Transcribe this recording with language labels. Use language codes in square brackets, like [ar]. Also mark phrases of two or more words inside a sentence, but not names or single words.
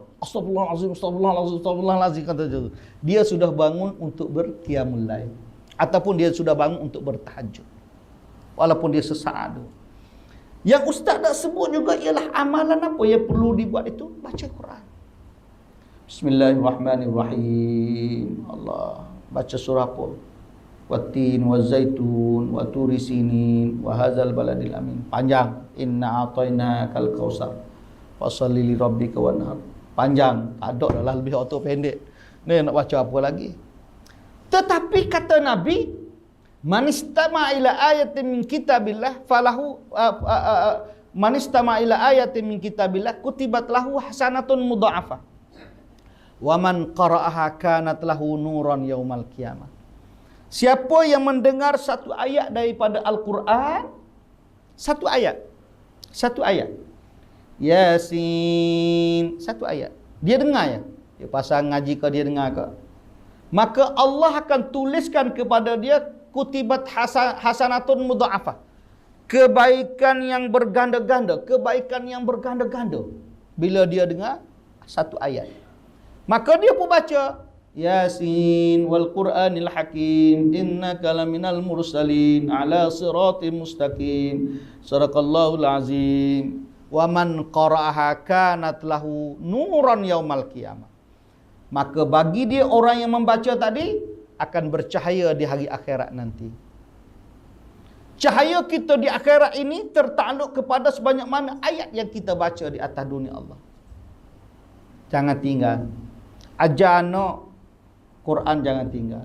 [ms] Astagfirullahalazim kata dia. Dia sudah bangun untuk berqiyamul lail ataupun dia sudah bangun untuk bertahajud. Walaupun dia sesaat tu. Yang ustaz tak sebut juga ialah amalan apa yang perlu dibuat itu? Baca Quran. Bismillahirrahmanirrahim. Allah. Baca surah apa? [ar] والتين والزيتون وطور سينين وهذا البلد الأمين. [ms] Panjang. [ar] إنا أعطيناك الكوثر فصل لربك وانحر. [ms] Panjang. Tak ada dah lebih auto pendek. Ni nak baca apa lagi? Tetapi kata Nabi, [ar] من استمع إلى آية من كتاب الله فله من استمع إلى آية من كتاب الله كتبت له حسنة مضاعفة ومن قرأها كانت له نورا يوم القيامة. [ms] Siapa yang mendengar satu ayat daripada Al-Quran, satu ayat Yasin, satu ayat dia dengar ya, dia pasang ngaji ke dia dengar ke, maka Allah akan tuliskan kepada dia [ar] كتبت حسنة مضاعفة, [ms] kebaikan yang berganda-ganda, bila dia dengar satu ayat. Maka dia pun baca [ar] يس والقرآن الحكيم إنك لمن المرسلين على صراط مستقيم صدق الله العظيم ومن قرأها كانت له نورا يوم القيامة. [ms] maka bagi dia orang yang membaca tadi akan bercahaya di hari akhirat nanti. Cahaya kita di akhirat ini tertakluk kepada sebanyak mana ayat yang kita baca di atas dunia Allah. Jangan tinggal. Ajar anak Quran, jangan tinggal.